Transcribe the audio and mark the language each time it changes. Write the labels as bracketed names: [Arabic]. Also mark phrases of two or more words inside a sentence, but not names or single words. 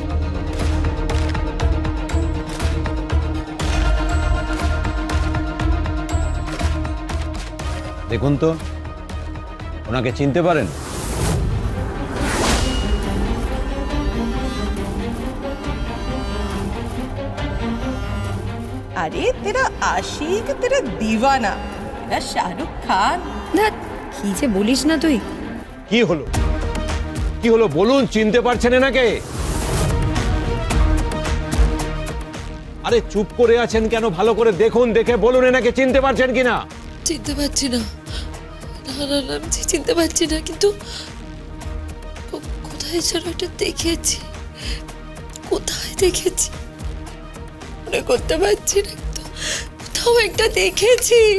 [Bangla] দেখুন তো, ওনাকে চিনতে পারেন? [Hindi] अरे तेरा आशिक तेरा दीवाना तेरा शाहरुख खान। [Bangla] না কি যে বলিস না তুই। কি হলো, কি হলো বলুন, চিনতে পারছেন এনাকে? আরে চুপ করে আছেন কেন? ভালো করে দেখুন, দেখে বলুন এনাকে চিনতে পারছেন কিনা। চিনতে পারছি না, না না না, আমি চিনতে পারছি না, কিন্তু কোথায় যেন একটা দেখেছি, কোথায় দেখেছি মনে করতে পারছি না, কিন্তু কোথাও একটা দেখেছি।